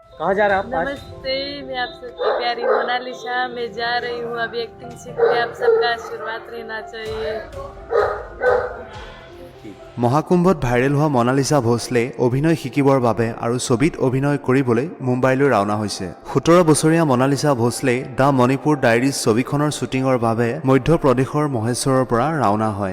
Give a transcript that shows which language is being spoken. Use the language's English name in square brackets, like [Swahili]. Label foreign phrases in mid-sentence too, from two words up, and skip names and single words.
[Hindi] कहाँ जा रहे हैं आप आज? नमस्ते, मैं आप सबकी प्यारी मोनालिसा। मैं जा रही हूँ अभी एक्टिंग सीखने। आप सबका आशीर्वाद रहना चाहिए। [Assamese] মহাকুম্ভত ভাইৰেল হোৱা মনালিসা ভোসলে অভিনয় শিকিবৰ বাবে আৰু ছবিত অভিনয় কৰিবলৈ মুম্বাইলৈ ৰাওনা হৈছে। 17 বছৰীয়া মনালিসা ভোসলে দ্য মণিপুৰ ডায়েৰিজ ছবিখনৰ শ্বুটিঙৰ বাবে মধ্যপ্ৰদেশৰ মহেশ্বৰৰ পৰা ৰাওনা হয়।